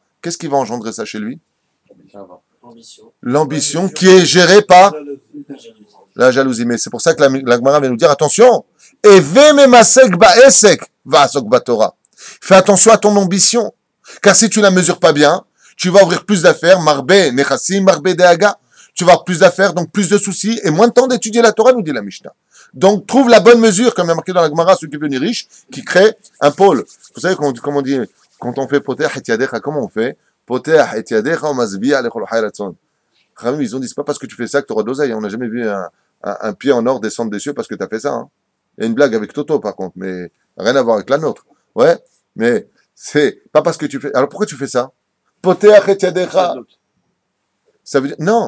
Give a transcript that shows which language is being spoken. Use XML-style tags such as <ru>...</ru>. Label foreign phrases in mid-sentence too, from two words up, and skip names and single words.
<fr>Qu'est-ce qui va engendrer ça chez lui? L'ambition qui est gérée par la jalousie. Mais c'est pour ça que la Gemara vient nous dire attention. Fais attention à ton ambition. Car si tu la mesures pas bien, tu vas ouvrir plus d'affaires,</fr> <he>מרבה נכסים, מרבה דאגה.</he> <fr>Tu vas avoir plus d'affaires, donc plus de soucis et moins de temps d'étudier la Torah, nous dit la Mishnah. Donc trouve la bonne mesure, comme il y a marqué dans la Gemara, ceux qui veulent devenir riches, qui crée un pôle. Vous savez comment on dit, quand on fait</fr> <he>פותח את ידך,</he> <fr>comment on fait?</fr> <he>פותח את ידך, משביע לכל חי רצון.</he> <fr>Ils ont dit, c'est pas parce que tu fais ça que tu auras de l'oseille. On n'a jamais vu un pied en or descendre des cieux parce que tu as fait ça. Hein. Il y a une blague avec Toto, par contre, mais rien à voir avec la nôtre. Ouais, mais c'est pas parce que tu fais. Alors pourquoi tu fais ça?</fr> <he>פותח את ידך.</he> <fr>Ça veut dire, non.</fr>